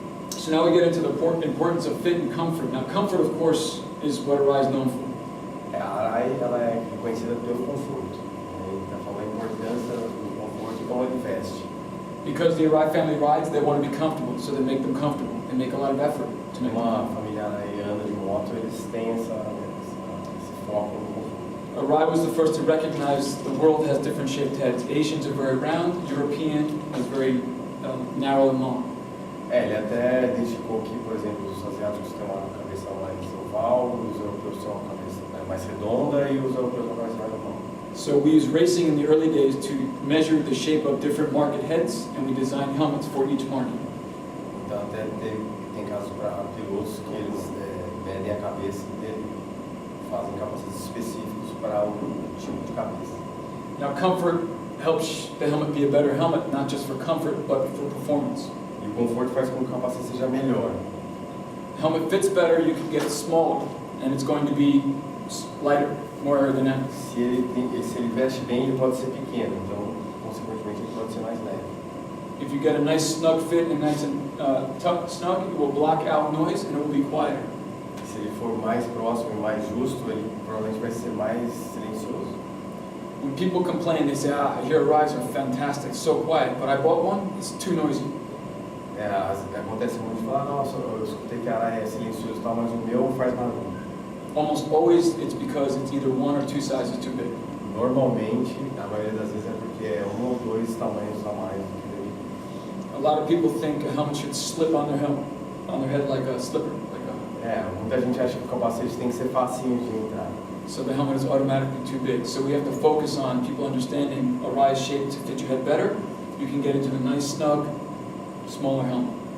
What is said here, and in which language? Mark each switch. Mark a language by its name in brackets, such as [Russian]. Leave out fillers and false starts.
[English] So now we get into the importance of fit and comfort. Now, comfort, of course, is what Arai is known for. [Portuguese] A Arai ela é reconhecida pelo conforto. Então, fala a importância do conforto e como ele veste. [English] Because the Arai family rides, they want to be comfortable, so they make them comfortable. They make a lot of effort to make them. [Portuguese] Uma família araiana de moto, eles têm esse foco no conforto. [English] Arai was the first to recognize the world has different shaped heads. Asians are very round, European is very narrow and long. [Portuguese] Ele até identificou que, por exemplo, os asiáticos têm uma cabeça mais oval, os europeus têm uma cabeça mais redonda e os europeus têm uma cabeça mais oval. [English] So we used racing in the early days to measure the shape of different market heads, and we designed helmets for each market. [Portuguese] Então até tem casos para pilotos que eles medem a cabeça dele, fazem capacetes específicos para o tipo de cabeça. [English] Now comfort helps the helmet be a better helmet, not just for comfort, but for performance. [Portuguese] E o conforto faz com que o capacete seja melhor. [English] Helmet fits better, you can get it smaller, and it's going to be lighter, more aerodynamic. [Portuguese] Se ele veste bem, ele pode ser pequeno, então, consequentemente, ele pode ser mais leve. [English] If you get a nice snug fit and nice and snug, it will block out noise and it will be quieter. [Portuguese] Se ele for mais próximo e mais justo, ele provavelmente vai ser mais silencioso. [English] When people complain, they say, your rides are fantastic, so quiet, but I bought one, it's too noisy. [Portuguese] Acontece muito de falar, nossa, eu escutei que a Arai é silencioso e tal, mas o meu faz barulho. [English] Almost always it's because it's either one or two sizes too big. [Portuguese] Normalmente, a maioria das vezes é porque é um ou dois tamanhos a mais do que deveria. [English] A lot of people think a helmet should slip on their helmet, on their head like a slipper, [Portuguese] Muita gente acha que o capacete tem que ser facinho de entrar. [English] so the helmet is automatically too big. So we have to focus on people understanding Arai's shape to fit your head better. You can get into the nice, snug, smaller helmet.